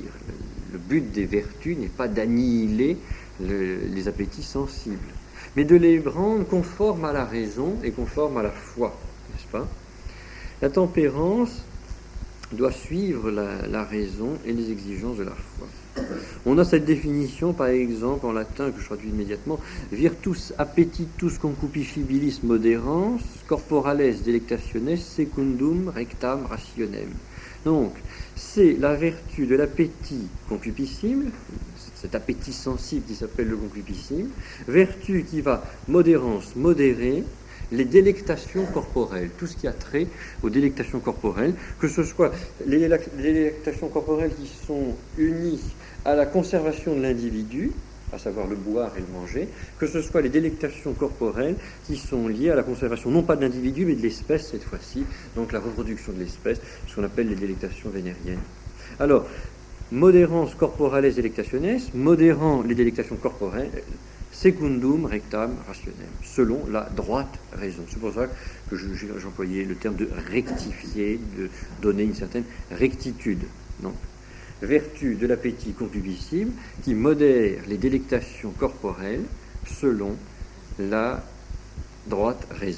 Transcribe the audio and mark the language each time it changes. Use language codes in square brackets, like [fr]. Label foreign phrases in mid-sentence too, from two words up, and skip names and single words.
[fr] Le but des vertus n'est pas d'annihiler les appétits sensibles, mais de les rendre conformes à la raison et conformes à la foi, n'est-ce pas ? La tempérance doit suivre la raison et les exigences de la foi. On a cette définition, par exemple, en latin, que je traduis immédiatement, [la] virtus appetitus concupiscibilis moderans, corporales delectationes secundum rectam rationem. [fr] Donc, c'est la vertu de l'appétit concupiscible, cet appétit sensible qui s'appelle le concupiscible, vertu qui va, modérer les délectations corporelles, tout ce qui a trait aux délectations corporelles, que ce soit les délectations corporelles qui sont unies à la conservation de l'individu, à savoir le boire et le manger, que ce soit les délectations corporelles qui sont liées à la conservation non pas de l'individu mais de l'espèce cette fois-ci, donc la reproduction de l'espèce, ce qu'on appelle les délectations vénériennes. Alors, [la] moderans corporales delectationes, [fr] modérant les délectations corporelles, [la] secundum rectam rationem, [fr] selon la droite raison. C'est pour ça que j'employais le terme de rectifier, de donner une certaine rectitude. Donc, vertu de l'appétit concupiscible qui modère les délectations corporelles selon la droite raison.